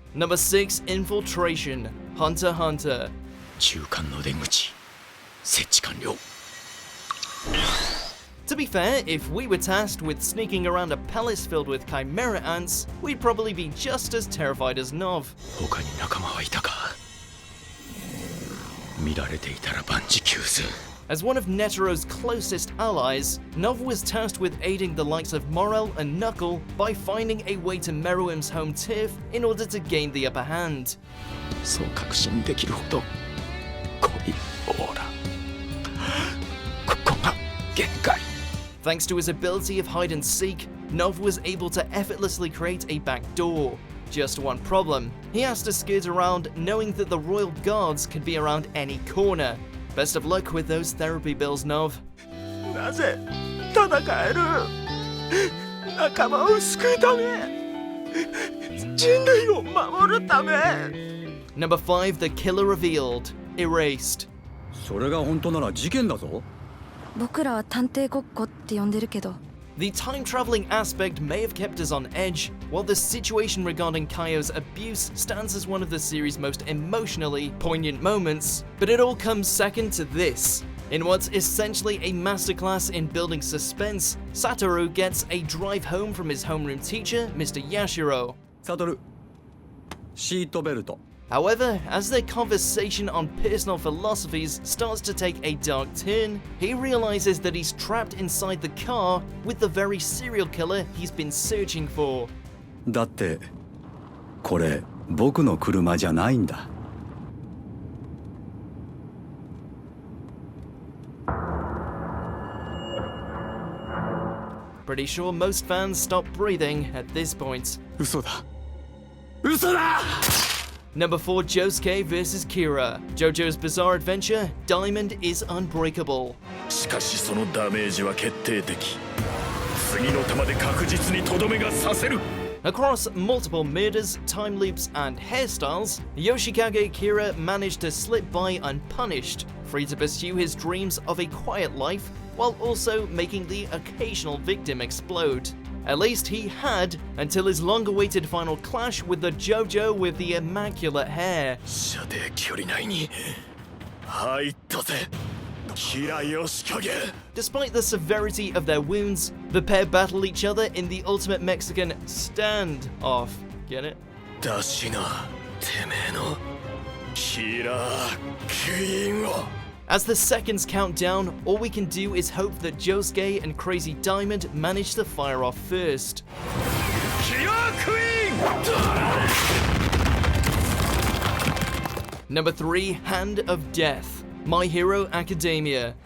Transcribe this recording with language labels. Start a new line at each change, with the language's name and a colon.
English: Number 6, Infiltration, Hunter x Hunter.
Japanese: 中間の出口設置完了
English: To be fair, if we were tasked with sneaking around a palace filled with chimera ants, we'd probably be just as terrified as Nov.
Japanese: 他に仲間はいたか見られていたら万事休す
English: As one of Netero's closest allies, Nov was tasked with aiding the likes of Morel and Knuckle by finding a way to Meruem's home turf in order to gain the upper hand.
Japanese: そう確信できるほど濃いオーラここが限界
English: Thanks to his ability of hide and seek, Nov was able to effortlessly create a back door. Just one problem, he has to skirt around knowing that the royal guards could be around any corner. Best of luck with those therapy bills, Nov.
Japanese: なぜ戦える仲間を救うため人類を守るため
English: Number 5, the killer revealed, Erased.
Japanese: それが本当なら事件だぞ僕らは探偵ごっこって呼んでるけど
English: The time-traveling aspect may have kept us on edge, while the situation regarding Kaio's abuse stands as one of the series' most emotionally poignant moments, but it all comes second to this. In what's essentially a masterclass in building suspense, Satoru gets a drive home from his homeroom teacher, Mr. Yashiro.
Japanese: サトルシートベルト
English: However, as their conversation on personal philosophies starts to take a dark turn, he realizes that he's trapped inside the car with the very serial killer he's been searching for.
Japanese: だってこれ僕の車じゃないんだ
English: Pretty sure most fans stop breathing at this point.
Japanese: 嘘だ嘘だ
English: Number 4, Josuke vs. Kira. JoJo's bizarre adventure, Diamond is Unbreakable.
Japanese: しかしそのダメージは決定的次の弾で確実にとどめが刺せる
English: Across multiple murders, time loops, and hairstyles, Yoshikage Kira managed to slip by unpunished, free to pursue his dreams of a quiet life, while also making the occasional victim explode. At least he had, until his long-awaited final clash with the JoJo with the immaculate hair.
Japanese: 射程距離内に入ったぜキラヨシカゲ
English: Despite the severity of their wounds, the pair battle each other in the ultimate Mexican standoff. Get it?
Japanese: だしなてめえのキラークイーンを
English: As the seconds count down, all we can do is hope that Josuke and Crazy Diamond manage to fire off first.
Japanese: キラークイーン
English: Number 3, Hand of Death. My Hero Academia.